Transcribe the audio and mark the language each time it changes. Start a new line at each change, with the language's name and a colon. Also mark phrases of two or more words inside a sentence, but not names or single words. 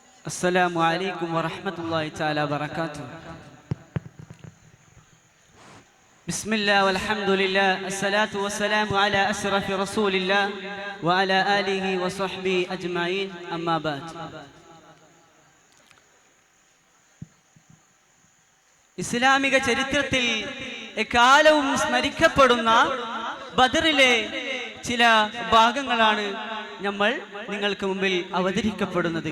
Arabic: السلام عليكم ورحمة الله تعالى وبركاته. بسم الله والحمد لله الصلاة والسلام على أشرف رسول الله وعلى آله وصحبه أجمعين أما بعد.
Malayalam: ഇസ്ലാമിക ചരിത്രത്തിൽ എക്കാലവും സ്മരിക്കപ്പെടുന്ന ബദറിലെ ചില ഭാഗങ്ങളാണ് നമ്മൾ നിങ്ങൾക്ക് മുമ്പിൽ അവതരിക്കപ്പെടുന്നത്.